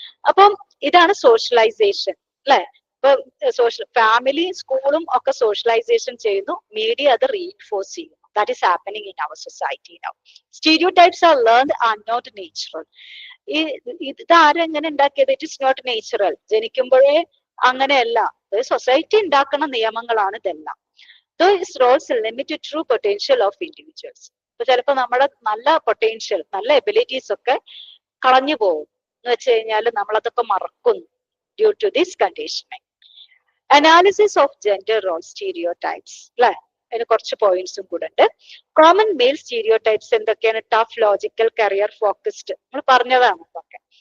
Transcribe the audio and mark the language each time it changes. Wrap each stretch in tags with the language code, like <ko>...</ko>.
<ml>അപ്പം ഇതാണ് സോഷ്യലൈസേഷൻ, അല്ലെ? ഇപ്പൊ ഫാമിലി, സ്കൂളും ഒക്കെ സോഷ്യലൈസേഷൻ ചെയ്യുന്നു, മീഡിയ അത് റീഇൻഫോഴ്സ് ചെയ്യുന്നു.</ml> <en>That is happening in our society now. Stereotypes are learned and not natural.</en> <ml>ഇത് ആരെങ്ങനെ ഉണ്ടാക്കിയത്?</ml> <en>It is not natural.</en> <ml>ജനിക്കുമ്പോഴേ അങ്ങനെയല്ല, സൊസൈറ്റി ഉണ്ടാക്കുന്ന നിയമങ്ങളാണ് ഇതെല്ലാം.</ml> <en>These roles limit the true potential of individuals.</en> <ml>ഇപ്പൊ ചിലപ്പോ നമ്മുടെ നല്ല പൊട്ടൻഷ്യൽ, നല്ല എബിലിറ്റീസ് ഒക്കെ കളഞ്ഞു പോകും എന്ന് വെച്ച് കഴിഞ്ഞാൽ നമ്മളതൊക്കെ മറക്കുന്നു</ml> <en>Due to this conditioning. Analysis of gender role stereotypes,</en> <ml>അല്ലെ? അതിന് കുറച്ച് പോയിന്റ്സും കൂടെ ഉണ്ട്. കോമൺ മെയിൽ സ്റ്റീരിയോടൈപ്സ് എന്തൊക്കെയാണ്? ടഫ്, ലോജിക്കൽ, കരിയർ ഫോക്കസ്ഡ്, നമ്മൾ പറഞ്ഞതാണ് ഇതൊക്കെ.</ml>